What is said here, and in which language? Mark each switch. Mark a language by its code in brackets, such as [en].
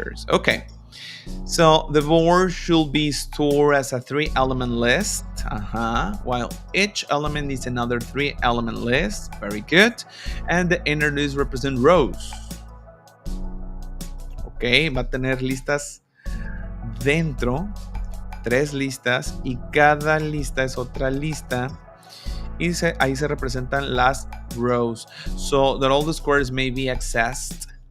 [en] Okay. So the board should be stored as a 3-element list, while each element is another 3-element list. Very good. And the inner list represent rows. [es] Ok, va a tener listas dentro, 3 listas, y cada lista es otra lista. Y ahí se representan las rows. [en] So that all the squares may be accessed.